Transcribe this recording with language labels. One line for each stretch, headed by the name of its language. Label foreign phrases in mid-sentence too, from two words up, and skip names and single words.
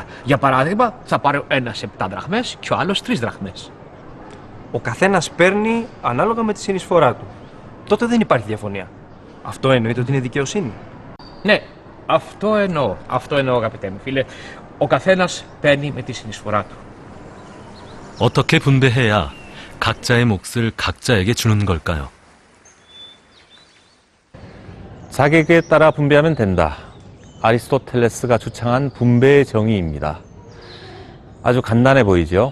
Greek: Για παράδειγμα, θα πάρει ο ένας 7 δραχμές και ο άλλος 3 δραχμές. Ο καθένας παίρνει ανάλογα με τη συνεισφορά του. Τότε δεν υπάρχει διαφωνία. Αυτό εννοείται ότι είναι δικαιοσύνη? Ναι, αυτό εννοώ. Αυτό εννοώ, αγαπητέ μου φίλε. Ο καθένας παίρνει με τη συνεισφορά του.
Korean: 어떻게 분배해야 각자의 몫을 각자에게 주는 걸까요? 자객에 따라 분배하면 된다. 아리스토텔레스가 주창한 분배의 정의입니다. 아주 간단해 보이죠?